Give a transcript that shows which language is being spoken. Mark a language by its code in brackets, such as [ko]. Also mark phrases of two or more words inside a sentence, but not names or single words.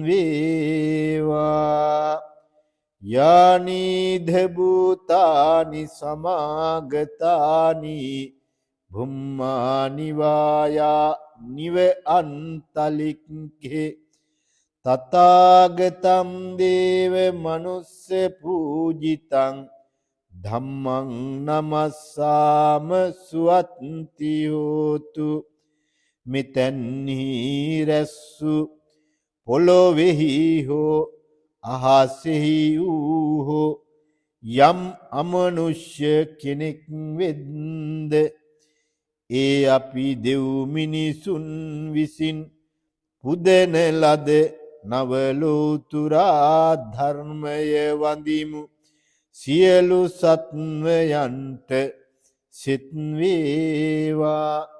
[pi] වේවා යානීධ භූතානි සමාගතානි භුම්මානි වායා නිව අන්තලික්කේ තථාගතං දේව මනුස්ස පූජිතං ධම්මං නමස්සාම සුවත්ති හෝතු [si] මෙතැන්හි රැස්සු පොළොවෙහි හෝ අහසෙහි වූ හෝ යම් අමනුෂ්‍ය කෙනෙක් වෙද්ද ඒ අපි දෙව් මිනිසුන් විසින් පුදන ලද නවලෝතුරා ධර්මය වඳිමු සියලු සත්වයන්ට සිත් වේවා